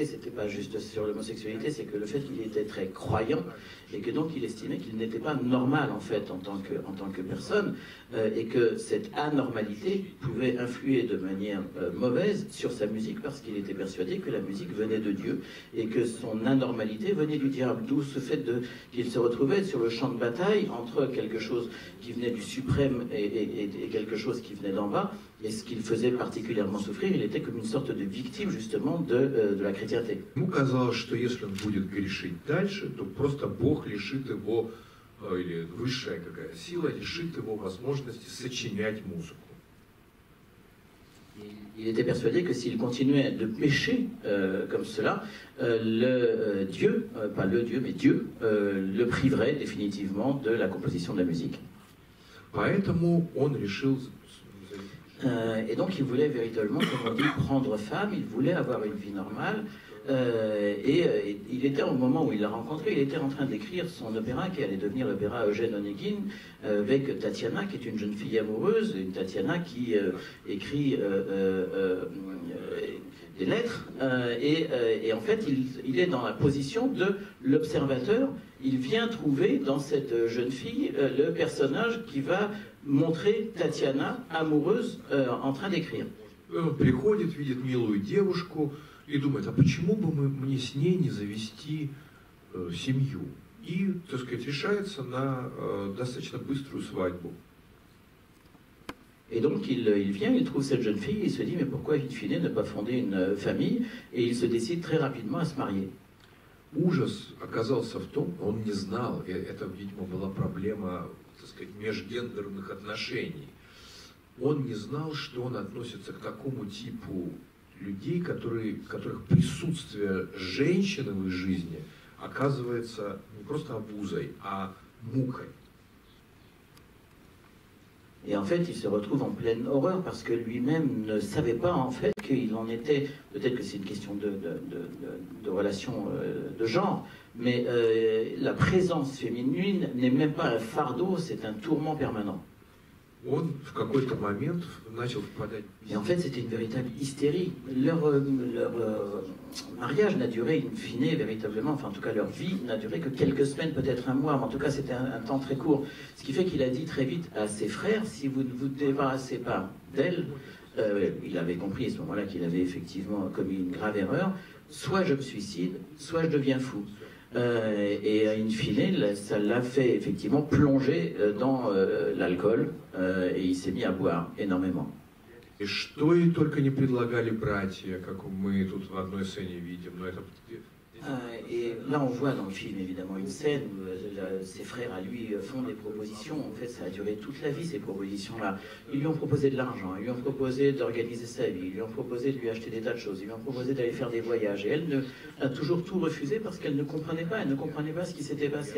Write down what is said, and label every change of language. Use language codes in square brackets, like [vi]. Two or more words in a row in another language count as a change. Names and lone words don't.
[fr] C'était pas juste sur l'homosexualité, c'est que le fait qu'il était très croyant et que donc il estimait qu'il n'était pas normal en fait en tant que personne et que cette anormalité pouvait influer de manière mauvaise sur sa musique parce qu'il était persuadé que la musique venait de Dieu et que son anormalité venait du diable. D'où ce fait qu'il se retrouvait sur le champ de bataille entre quelque chose qui venait du suprême et quelque chose qui venait d'en bas. Et ce qu'il faisait particulièrement souffrir, il était comme une sorte de victime justement de la chrétienté. [ru] Ему казалось, что если он будет грешить дальше, то просто Бог лишит его, или высшая какая сила лишит его возможности сочинять музыку. [fr] Il était persuadé que s'il continuait de pécher comme cela, Dieu, pas le Dieu, mais Dieu, le priverait définitivement de la composition de la musique. [ru] Поэтому он решил... [fr] Et donc il voulait véritablement, comme on dit, prendre femme, il voulait avoir une vie normale. Et il était au moment où il l'a rencontré, il était en train d'écrire son opéra qui allait devenir l'opéra Eugène Onegin avec Tatiana qui est une jeune fille amoureuse, une Tatiana qui écrit des lettres et en fait il est dans la position de l'observateur. Il vient trouver dans cette jeune fille le personnage qui va montrer Tatiana amoureuse en train d'écrire. [ru] Он приходит, видит милую девушку и думает, а почему бы мне с ней не завести семью? И, так сказать, решается на достаточно быструю свадьбу. [fr] Et donc il vient, il trouve cette jeune fille, il se dit mais pourquoi in fine ne pas fonder une famille, et il se décide très rapidement à se marier. [ru] Ужас оказался в том, он не знал, и это, видимо, была проблема, так сказать, межгендерных отношений. Он не знал, что он относится к такому типу людей, которых присутствие женщины в их жизни оказывается не просто обузой, а мукой. [fr] Et en fait, il se retrouve en pleine horreur parce que lui-même ne savait pas en fait qu'il en était, peut-être que c'est une question de relation de genre, mais la présence féminine n'est même pas un fardeau, c'est un tourment permanent. [ru] Он в какой-то момент начал впадать. [fr] Et en fait, c'était une véritable hystérie. Leur mariage n'a duré in fine véritablement, enfin en tout cas leur vie n'a duré que quelques semaines, peut-être un mois, mais en tout cas c'était un temps très court. Ce qui fait qu'il a dit très vite à ses frères, si vous ne vous débarrassez pas d'elle, il avait compris à ce moment-là qu'il avait effectivement commis une grave erreur, soit je me suicide, soit je deviens fou. Et in fine, ça l'a fait effectivement plonger dans l'alcool et il s'est mis à boire énormément. [ru] И что ей только не предлагали братья, как мы тут в одной сцене видим, но это... [fr] Et là, on voit dans le film évidemment une scène où ses frères à lui font des propositions. En fait, ça a duré toute la vie ces propositions-là. Ils lui ont proposé de l'argent, ils lui ont proposé d'organiser sa vie, ils lui ont proposé de lui acheter des tas de choses, ils lui ont proposé d'aller faire des voyages. Et elle a toujours tout refusé parce qu'elle ne comprenait pas, elle ne comprenait pas ce qui s'était passé.